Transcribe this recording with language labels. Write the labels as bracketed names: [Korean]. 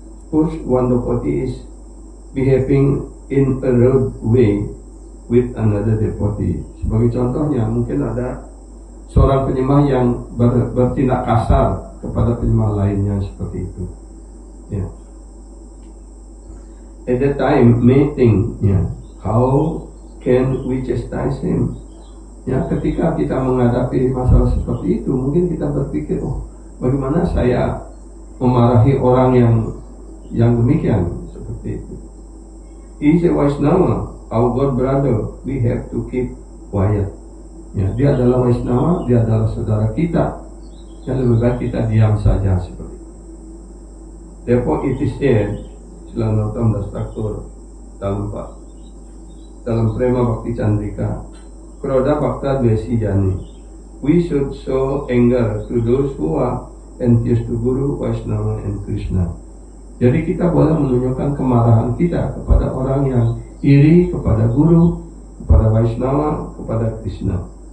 [English] Suppose one devotee is behaving in a rude way with another devotee. [Indonesian] Sebagai contohnya, mungkin ada seorang penyembah yang bertindak kasar kepada penyembah lainnya seperti itu. [English] At that time, may think, how can we chastise him? [Indonesian] Ketika kita menghadapi masalah seperti itu, mungkin kita berpikir, bagaimana saya memarahi orang yang demikian seperti itu. [English] He is a Vaishnava, our God brother, we have to keep quiet. [Indonesian] Dia adalah Vaishnava, dia adalah saudara kita, yang lebih baik kita diam saja seperti itu. [English] Therefore it is said, Silanautam Dastakur dalam Prema Bhakti Chandrika, Kroda Bhakta Dvesi Jani, we should show anger to those who are envious to Guru, Vaishnava and Krishna. [Indonesian] Jadi kita boleh menunjukkan kemarahan kita kepada orang yang iri kepada Guru, kepada Vaishnava, kepada Krishna.